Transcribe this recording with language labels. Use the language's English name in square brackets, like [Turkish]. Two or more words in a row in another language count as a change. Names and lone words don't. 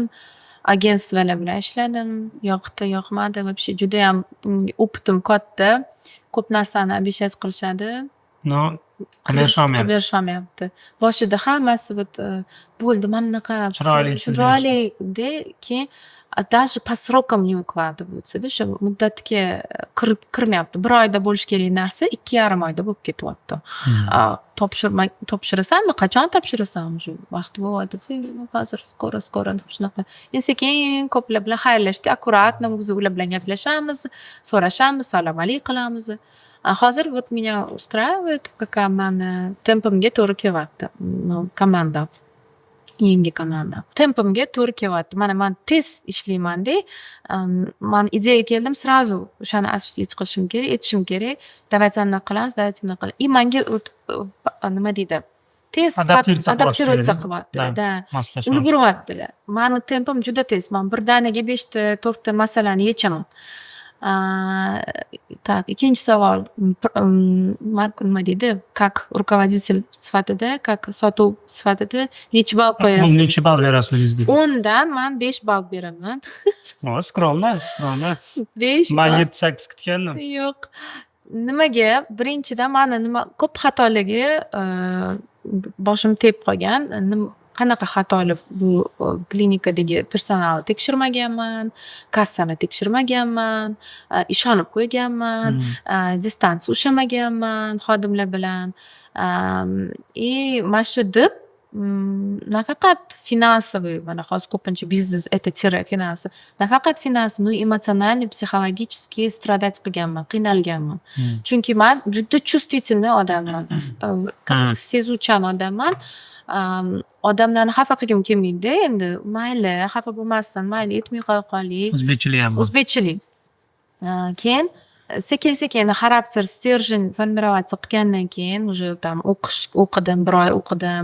[Uzbek] Agentstvalar bilan ishladim. Yoqdi, yoqmadi. Вообще judayam opitim katta. Ko'p narsani обещать qilishadi. No, qilib berisholmayapti. Boshida hammasi bo'ldi, mana bunaqa chiroyli keyin [Russian] даже по срокам не укладываются. [Uzbek] O'sha muddatga kirmayapti. 1 oyda bo'lish kerak narsa 2,5 oyda bo'lib ketyapti. Topshirasanmi? Qachon topshirasan? Shu vaqt bo'ladi. Hozir skoro deb shunaqa. Endi sekin ko'plar bilan xayrlashdik. Akkuratно biz ular bilan gaplashamiz, so'rashamiz, salom alik qilamiz. Hozir [Russian] вот меня устраивает, какая [Uzbek] mani tempimga to'g'ri kelyapti. Komanda. Yangi komanda. Tempimga to'g'ri kelyapti. Man tez ishlaymanda. Man ideyaga keldim, сразу o'shani осуществить qilishim kerak, etishim kerak. Давайте bunaqa qilamiz, давайте bunaqa qilamiz. И menga nima deydi? Tez adaptatsiya qilyaptilar. Da. Ulguryaptilar. Mani tempim juda tez. Men birdaniga 5 ta, 4 ta masalani yechaman. Так, ikkinchi savol. Nima deydi? [Russian] Как rukovodитель [Uzbek] sifatida, как sotuv sifatida necha ball qo'yasiz? Necha ball berasiz o'zingizga? 10 dan men 5 ball beraman. [Russian] Скромно. 5. [Uzbek] Men 7-8 kutgandim. Yo'q. Nimaga? Birinchidan meni ko'p xatoligi boshim tegib qolgan. Qanaqa xatolik? Bu klinikadagi personalni tekshirmaganman, kassani tekshirmaganman, ishonib qo'yganman, distansiya ushlamaganman xodimlar bilan. Mana shu deb nafaqat finansoviy, mana hozir ko'pincha biznes это finansi. Nafaqat finansiy, [Russian] но эмоциональный, psixologически страдать [Uzbek] qilganman, qiynalganman. Chunki men juda чувствительный odamman, sezuvchan odamman. Odamlarni xafa qilgim kelmaydi. Endi mayli, xafa bo'lmasdan, mayli aytmay qo'yaylik. O'zbekchilik. Keyin sekin xarakter stержень formirovatsiya qilgandan keyin [Russian] уже там [Uzbek] o'qidim, 1 oy o'qidim.